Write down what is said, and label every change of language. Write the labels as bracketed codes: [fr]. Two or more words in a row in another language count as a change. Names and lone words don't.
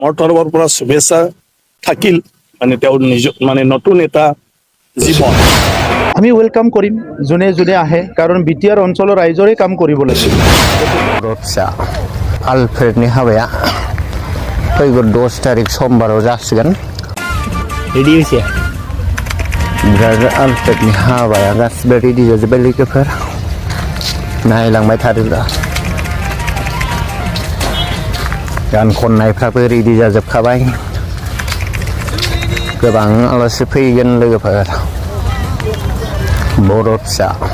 [as] মোৰ তৰফৰ পৰা শুভেচ্ছা থাকিল নতুন এটা জীৱন আমি ওয়েলকাম কৰিম যোনে যোনে আহে কাৰণ বিটিআৰ অঞ্চলৰ ৰাইজৰে কাম কৰিব লাগিব [brx] रडसा आलफ्रेडनि हाबाया फैगौ 10 तारिख समबाराव जासिगोन रेडि होसे ब्रादार आलफ्रेडनि हाबाया गासिबो रेडि जाजोब्बाय लोगोफोर नायलांबाय थादोब्रा गान खननायफ्राबो रेडि जाजोबखाबाय गोबां आलासि फैगोन लोगोफोर बर' फिसा